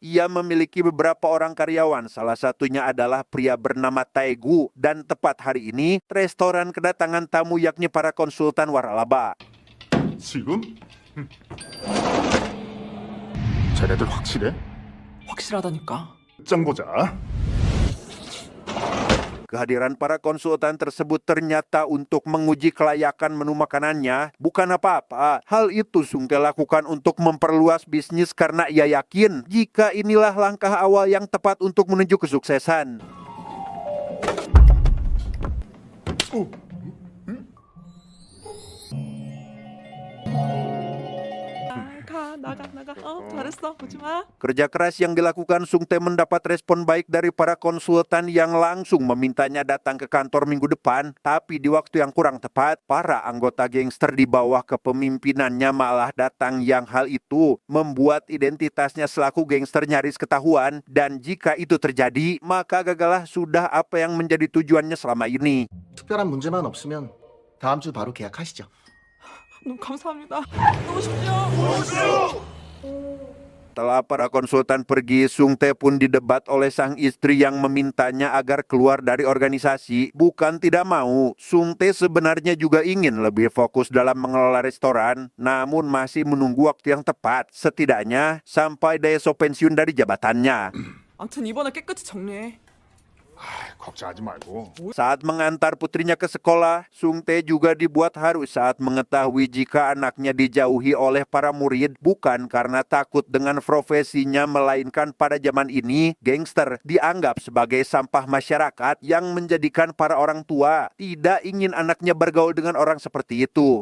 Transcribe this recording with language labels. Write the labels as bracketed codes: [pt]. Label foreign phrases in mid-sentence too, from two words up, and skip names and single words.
[id] Ia memiliki beberapa orang karyawan, salah satunya adalah pria bernama Taegu, dan tepat hari ini, restoran kedatangan tamu yakni para konsultan waralaba. [ko] 지금? 쟤네들 확실해? 확실하다니까. 짱 보자. [id] Kehadiran para konsultan tersebut ternyata untuk menguji kelayakan menu makanannya, bukan apa-apa. Hal itu Sung Tae lakukan untuk memperluas bisnis karena ia yakin jika inilah langkah awal yang tepat untuk menuju kesuksesan. [ko] 나가. 잘했어. 보지 마. [id] Kerja keras yang dilakukan Sung Tae mendapat respon baik dari para konsultan yang langsung memintanya datang ke kantor minggu depan. Tapi di waktu yang kurang tepat, para anggota gangster di bawah kepemimpinannya malah datang, yang hal itu membuat identitasnya selaku gangster nyaris ketahuan. Dan jika itu terjadi, maka gagallah sudah apa yang menjadi tujuannya selama ini. [ko] 특별한 문제만 없으면 다음 주 바로 계약하시죠. 너무 감사합니다. 너무 좋죠. [id] Setelah para konsultan pergi, Sung Tae pun didebat oleh sang istri yang memintanya agar keluar dari organisasi. Bukan tidak mau, Sung Tae sebenarnya juga ingin lebih fokus dalam mengelola restoran, namun masih menunggu waktu yang tepat, setidaknya sampai Daeso pensiun dari jabatannya. [ko] 아무튼 이번에 깨끗이 정리해. 걱정하지 말고. [id] Saat mengantar putrinya ke sekolah, Sung Tae juga dibuat haru saat mengetahui jika anaknya dijauhi oleh para murid bukan karena takut dengan profesinya, melainkan pada zaman ini gangster dianggap sebagai sampah masyarakat yang menjadikan para orang tua tidak ingin anaknya bergaul dengan orang seperti itu.